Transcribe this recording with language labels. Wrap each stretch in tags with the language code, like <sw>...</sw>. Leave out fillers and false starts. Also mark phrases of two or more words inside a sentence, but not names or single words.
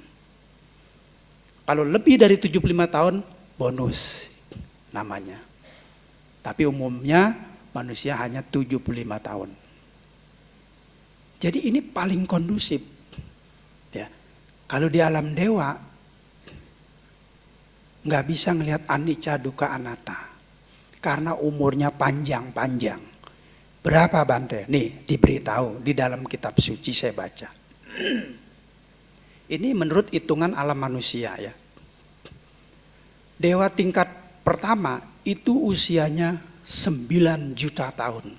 <id>Kalau lebih dari 75 tahun, bonus namanya. Tapi umumnya manusia hanya 75 tahun. Jadi ini paling kondusif. Ya. Kalau di alam dewa, nggak bisa ngelihat</id> <pi>anicca, dukkha, anatta.</pi> <id>Karena umurnya panjang-panjang. Berapa Bante? Nih diberitahu di dalam kitab suci saya baca. Ini menurut hitungan alam manusia ya. Dewa tingkat pertama itu usianya 9 juta tahun.</id>